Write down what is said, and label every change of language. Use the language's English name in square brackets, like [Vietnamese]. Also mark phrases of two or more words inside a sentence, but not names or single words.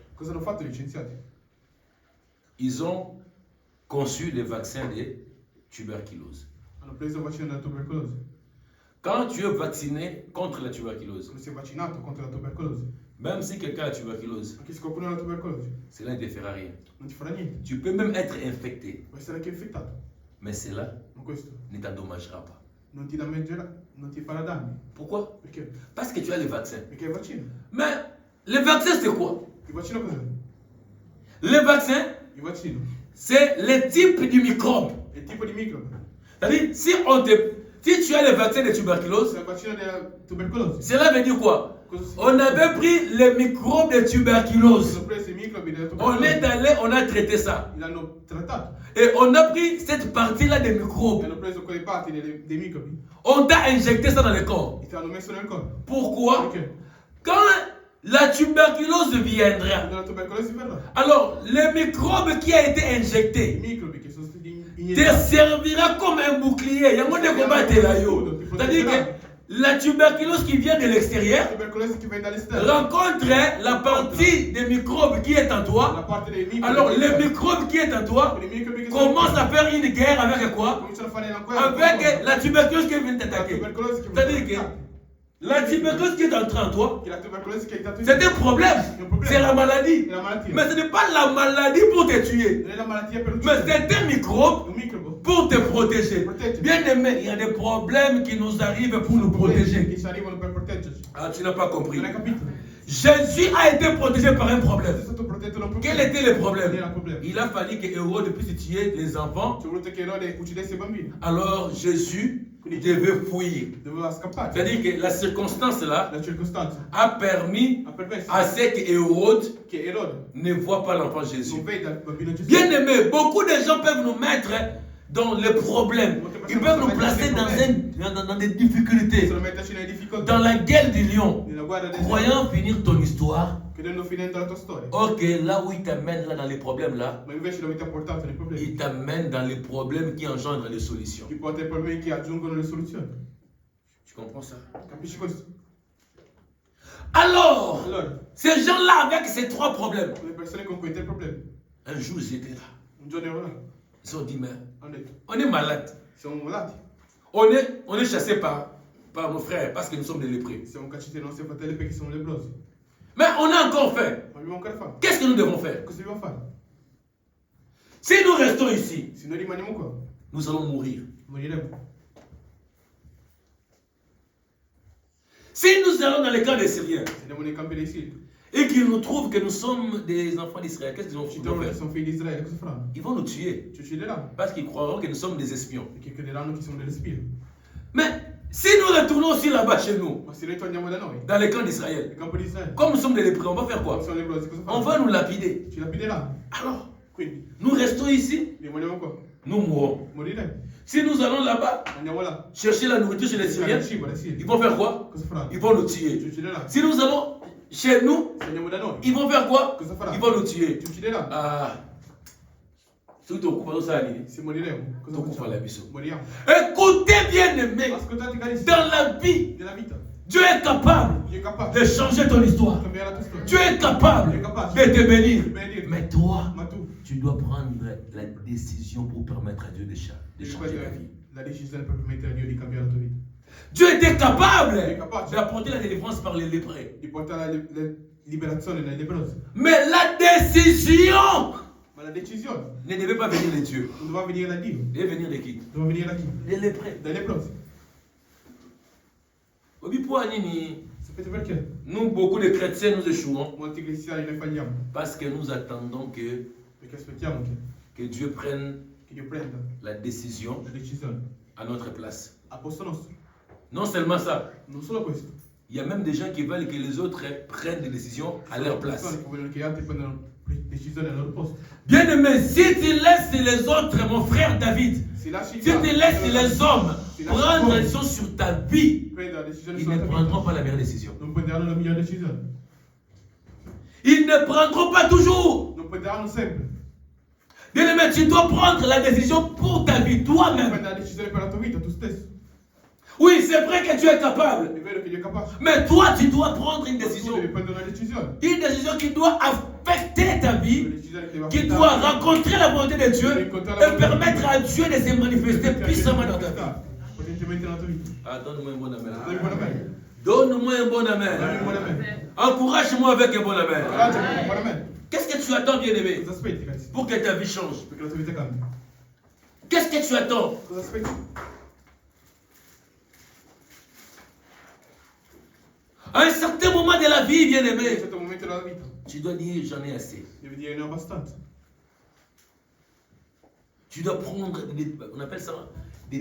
[Italian] cosa hanno fatto gli scienziati? [French] Ils ont conçu les vaccins de tuberculose. [Italian] Hanno preso il vaccino della tubercolosi. [French] Quand tu es vacciné contre la tuberculose, [Italian] Quando si è vaccinato contro la tubercolosi, [French] même si quelqu'un a la tuberculose, [Italian] anche se qualcuno ha la tubercolosi, [French] cela ne te fera rien. [Italian] non ti farà niente. [French] Tu peux même être infecté, [Italian] Puoi essere anche infettato, [French] mais cela [Italian] ma questo [French] ne t'endommagera pas. [Italian] non ti danneggerà, non ti farà danni. [French] Pourquoi? [Italian] Perché? [French] Parce que tu as le vaccin. [Italian] Perché è il vaccino. [French] Mais le vaccin, c'est quoi? [Italian] Il vaccino cos'è? [French] Le vaccin, [Italian] Il vaccino [French] c'est le type du microbe. [Italian] è il tipo di microbo. [French] C'est-à-dire, si tu as le vaccin de tuberculose, [Italian] Se il vaccino della tubercolosi, [French] cela veut dire quoi? [Italian] cosa si [French] On avait pris le microbe de tuberculose. [Italian] hanno preso i microbi della [French] On est [Italian] tubercolosi, [French] allé, on a traité ça. [Italian] l'hanno trattato [French] Et on a pris cette partie-là des [Italian] e [French] microbes. [Italian] hanno preso quelle parti dei microbi [French] On t'a injecté ça dans le corps. [Italian] e ti hanno messo nel corpo. [French] Pourquoi? [Italian] Perché? [French] Quand la tuberculose viendra, [Italian] Quando la tubercolosi verrà, [French] alors le microbe qui a été [Italian] i [French] injecté [Italian] microbi che sono stati [French] te [Italian] iniettati [French] servira comme un bouclier. Il y a moins de combattre là, yo. C'est-à-dire que la tuberculose qui vient de [Italian] la [French] l'extérieur [Italian] tubercolosi che viene dall'esterno, [French] rencontre la partie des microbes qui est en [Italian] la [French] toi. [Italian] parte dei microbi, [French] Alors le microbe qui est en toi [Italian] i microbi che sono [French] commence à faire une guerre avec quoi? [Italian] cominciano a fare la guerra [French] Avec la tuberculose qui vient [Italian] la [French] t'attaquer. [Italian] tubercolosi che [French] C'est-à-dire [Italian] viene [French] que la tuberculose qui est entrée en toi, [Italian] che la tubercolosi che è entrata in [French] c'est un problème. C'est la maladie. [Italian] è la malattia. [French] Mais ce n'est pas la maladie pour te tuer. [Italian] Non è la malattia per [French] Mais [Italian] uccidere, [French] c'est un microbe [Italian] un microbo [French] pour te protéger. Bien aimé, il y a des problèmes qui nous arrivent pour nous [Italian] che [French] protéger. [Italian] ci arrivano per proteggerci. [French] Ah, tu n'as pas compris. [Italian] Non hai capito? [French] Jésus a été protégé par un problème. [Italian] È stato protetto da un [French] Quel [Italian] problema. [French] était le [Italian] Qual [French] problème? [Italian] era il problema? [French] Il a fallu que Hérode puisse tuer les enfants. [Italian] Ci è voluto che Erode uccidesse i bambini, [French] Alors Jésus devait fuir. [Italian] doveva scappare. [French] C'est-à-dire que la circonstance là [Italian] La circostanza [French] a permis [Italian] ha permesso [French] à ce que Hérode [Italian] che Erode [French] ne voit pas l'enfant Jésus. [Italian] non veda il bambino Gesù. [French] Bien aimé, beaucoup de gens peuvent nous mettre dans les problèmes. Ils peuvent nous placer dans des difficultés. [Italian] Possono metterci nelle difficoltà, [French] Dans la guerre du lion. [Italian] nella guerra del [French] Croyant finir ton histoire, [Italian] credendo finendo la tua storia. [French] ok, là où il t'amène là dans les problèmes là, [Italian] Ma invece dove ti ha portato nei problemi? [French] il t'amène dans les problèmes qui engendrent les solutions. [Italian] Ti porta ai problemi che aggiungono le soluzioni. [French] Tu comprends ça? [Italian] Capisci questo? [French] Alors, [Italian] Allora, [French] ces gens-là avec ces 3 problèmes, [Italian] le persone con quei tre problemi, [French] un jour ils étaient là. [Italian] un giorno erano là, [French] Ils ont dit, mais [Italian] hanno detto, [French] on est malade. [Italian] siamo malati, [French] On est chassé par nos frères parce que nous sommes des lépreux. [Italian] siamo cacciati dai nostri fratelli perché siamo lebbrosi. [French] Mais on a encore faim. [Italian] Ma dobbiamo ancora fare? [French] Qu'est-ce que nous devons faire? [Italian] Cosa dobbiamo fare? [French] Si nous restons ici, [Italian] Se noi rimaniamo qua, [French] nous allons mourir. [Italian] moriremo. [French] Si nous allons dans les camps des Syriens, [Italian] Se andiamo nei campi dei Siri, [French] et qu'ils nous trouvent que nous sommes des enfants d'Israël, qu'est-ce qu'ils vont [Italian] ci [French] faire? [Italian] trovano che sono figli di Israele, cosa faranno? [French] Ils vont nous tuer [Italian] Ci uccideranno, [French] parce qu'ils croiront que nous sommes des espions. [Italian] perché crederanno che siamo delle spie. [French] Mais si nous retournons aussi là-bas chez nous, [Italian] Ma se noi torniamo da noi, [French] dans les camps d'Israël, [Italian] nel campo di Israele, [French] comme nous sommes des lépreux, on va faire quoi? [Italian] come sono leprosi, cosa [French] On [Italian] fanno? [French] va nous lapider. [Italian] Ci lapideranno. [French] Alors, [Italian] Quindi, [French] nous restons ici, [Italian] rimaniamo qua. [French] nous mourrons. [Italian] Moriremo. [French] Si nous allons là-bas [Italian] Andiamo là. [French] chercher la nourriture chez les [Italian] Cercare [French] Syriens, [Italian] il cibo, dai Siri. [French] ils vont faire quoi? [Italian] Cosa faranno? [French] Ils vont nous [Italian] Ci [French] tuer. [Italian] uccideranno. [French] Si nous allons chez nous, [Italian] Se andiamo da noi, [French] ils vont faire quoi? [Italian] cosa faranno? [French] Ils vont nous tuer. [Italian] Ci uccideranno. [French] Ah, c'est tout au ça allait. [Italian] Se moriremo, cosa Tocco fa la facciamo? [French] mission. [Italian] Moriamo. [French] Écoutez bien aimé, [Italian] Ascoltate carissimi, [French] dans la vie, [Italian] nella vita, [French] Dieu est capable [Italian] Dio è capace [French] de changer ton histoire. [Italian] di cambiare la tua storia. [French] Dieu est capable de te bénir. Mais toi, [Italian] Ma tu [French] tu dois prendre la décision pour permettre à Dieu de [Italian] devi [French] changer ta [Italian] prendere [French] vie. [Italian] la decisione per permettere a Dio di cambiare la tua vita. [French] Dieu était capable Dieu est capable d'apporter la délivrance par les lépreux. [Italian] di portare la liberazione nel leproso. [French] Mais la décision [Italian] Ma la decisione [French] ne devait pas venir de Dieu. [Italian] non doveva venire da Dio, [French] Elle devait venir de qui? [Italian] doveva venire da chi? [French] Des lépreux. [Italian] Dai leprosi. Sapete perché? [French] Nous, beaucoup de chrétiens, nous échouons [Italian] Molti cristiani noi falliamo, [French] parce que nous attendons [Italian] perché aspettiamo [French] que Dieu prenne [Italian] che Dio prenda [French] la décision [Italian] la decisione [French] à notre place. [Italian] a posto nostro. [French] Non seulement ça, [Italian] Non solo questo. [French] il y a même des gens qui veulent que les autres prennent des décisions à leur place. [Italian] Persone che vogliono che gli altri prendano decisioni al loro posto. [French] Bien aimé, si tu laisses les autres, mon frère David, [Italian] Si lasci [French] si tu laisses les hommes [Italian] si [French] prendre [Italian] lasci [French] les choses sur ta vie, [Italian] prendere la decisione [French] ils [Italian] sulla [French] ne [Italian] tua [French] prendront [Italian] vita, [French] pas la meilleure décision. [Italian] non prenderanno la migliore decisione. [French] Ils ne prendront pas toujours. [Italian] Non prenderanno sempre. [French] Bien aimé, tu dois prendre la décision pour ta vie, toi-même. [Italian] Prendere la decisione per la tua vita, tu stesso. [French] Oui, c'est vrai que Dieu est capable. [Italian] È vero che Dio è capace. [French] Mais toi, tu dois prendre une [Italian] Ma tu [French] décision. [Italian] devi prendere una decisione. [French] Une décision qui doit affecter ta [Italian] Una [French] vie, [Italian] decisione che deve [French] qui [Italian] affrontare- [French] doit rencontrer la volonté de Dieu et permettre à Dieu de se manifester puissamment dans ta vie. [Italian] Potentemente nella tua vita. [French] Ah, donne-moi un bon [Italian] Dammi [French] amen. [Italian] un buon amen. [French] Donne-moi un bon [Italian] Dammi un [French] amen. [Italian] buon amen. [French] Encourage-moi avec un bon amen. [Italian] Incoraggiami, un buon amen. [French] Qu'est-ce que tu attends, bien-aimé, [Italian] Cosa aspetti, carissimi? [French] pour que ta vie change? [Italian] Perché la tua vita cambia. [French] Qu'est-ce que tu attends? [Italian] Cosa aspetti? [French] À un certain moment de la vie, [Italian] In un [French] bien-aimé, [Italian] certo momento della vita [French] tu dois dire j'en ai assez. [Italian] devi dire ne ho abbastanza. [French] Tu dois prendre, on appelle ça des